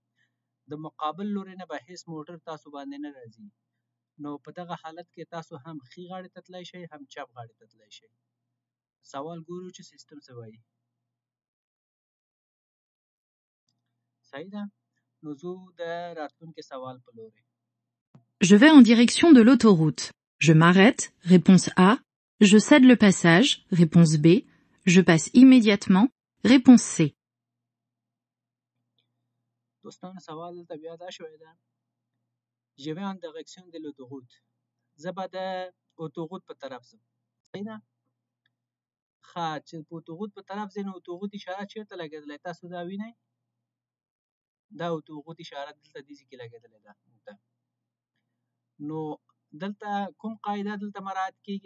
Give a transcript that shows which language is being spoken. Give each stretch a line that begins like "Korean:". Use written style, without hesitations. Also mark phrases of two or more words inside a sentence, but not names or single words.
Pashto: د مقابل لوري نه به هیڅ موټر تاسو باندې نه راځي. نو په دغه حالت کې تاسو هم ښي غاړې ته تللی شئ هم چپ غاړې ته تللی شئ. سوال ګورو چې سیستم څه وایي. صحیح ده؟ نو ځو د راتلونکي سوال په لوري.
French: Je vais en direction de l'autoroute. Je m'arrête, réponse A. Je cède le passage, réponse B. Je passe immédiatement, réponse C.
Pashto: دوستانو سوال دلته بیا دا شوی ده.
French: Je vais en direction de l'autoroute.
Pashto: زه به د اتوغوت په طرف ځم. صحیح ده؟ ښه، چې په اتوغوت په طرف ځې نو اتوغوت اشاره چېرته لګېدلی؟ تاسو دا وینئ؟ دا اتوغوت اشاره دلته دې ځای کې لګېدلې ده. نو دلته کوم قاعده دلته مراعات کېږي؟